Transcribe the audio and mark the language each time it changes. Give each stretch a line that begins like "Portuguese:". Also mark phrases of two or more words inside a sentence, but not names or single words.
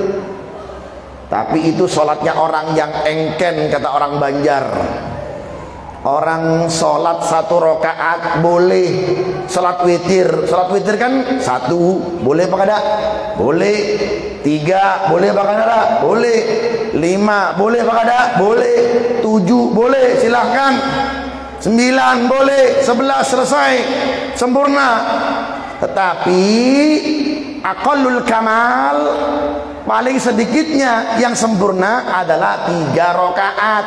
Indonesian: Tapi itu sholatnya orang yang engken, kata orang Banjar. Orang sholat 1 rakaat boleh.
Banjar: Sholat witir kan 1, boleh apa kada? Boleh. 3, boleh apa kada? Boleh. 5, boleh apa kada? Boleh. 7, boleh, silahkan. 9, boleh. 11, selesai, sempurna.
Indonesian: Tetapi
Arabic: أقل الكمال,
Indonesian: paling sedikitnya yang sempurna adalah 3 rakaat.